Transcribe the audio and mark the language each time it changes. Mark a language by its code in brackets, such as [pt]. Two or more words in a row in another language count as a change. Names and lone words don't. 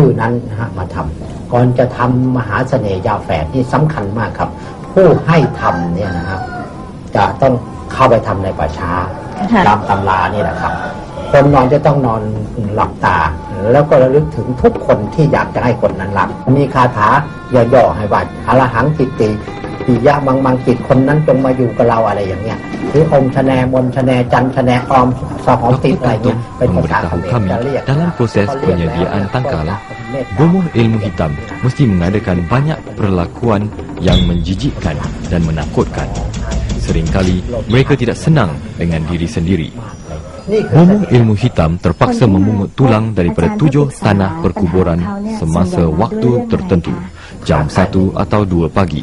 [th] นั้นนะฮะมาทำก่อนจะทำมหาเสน่ห์ยาแฝดนี่สำคัญมากครับผู้ให้ทำเนี่ยนะครับจะต้องเข้าไปทำในป่าช้าตามตำรานี่แหละครับคนนอนจะต้องนอนหลับตาแล้วก็ระลึกถึงทุกคนที่อยากจะให้คนนั้นหลับมีคาถาย่อๆให้ว่าอรหังติติปิยะมังจิตคนนั้นจงมาอยู่กับเราอะไรอย่างเงี้ยหรืออมชะแนมนชะแนจันชะแนออมสหอมติดอะไรเงี้ยเป็นภาษาเขมรจะเรียก [ms] dalam proses penyediaan tangkal, bomoh ilmu hitam mesti mengadakan banyak perlakuan yang menjijikkan dan menakutkan. Seringkali mereka tidak senang dengan diri sendiri. Bomoh ilmu hitam terpaksa memungut tulang daripada 7 tanah perkuburan semasa waktu tertentu, jam 1 atau 2 pagi.